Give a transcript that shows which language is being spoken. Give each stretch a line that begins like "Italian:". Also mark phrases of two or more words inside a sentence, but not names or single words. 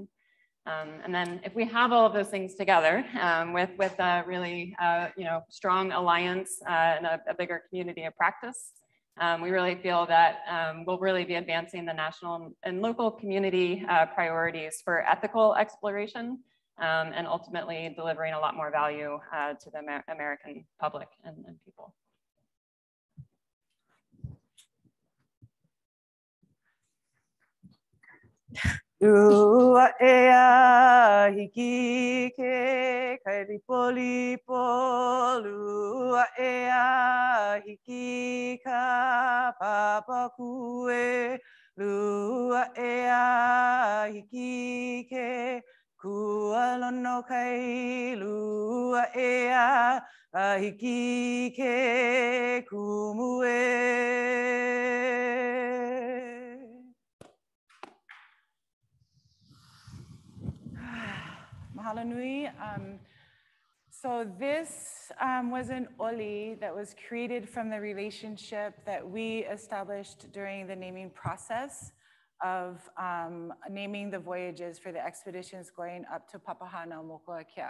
English: And then if we have all of those things together with a really strong alliance and a bigger community of practice, we really feel that we'll really be advancing the national and local community priorities for ethical exploration and ultimately delivering a lot more value to the American public and people.
Hawaiian: Ua ea hiki ke kairipo lipo, lua ea hiki ka papakue, lua ea hiki ke kualono kai, lua ea hiki ke kumue. Mahalo nui.
English: So this was an oli that was created from the relationship that we established during the naming process of naming the voyages for the expeditions going up to Papahana Mokuakea.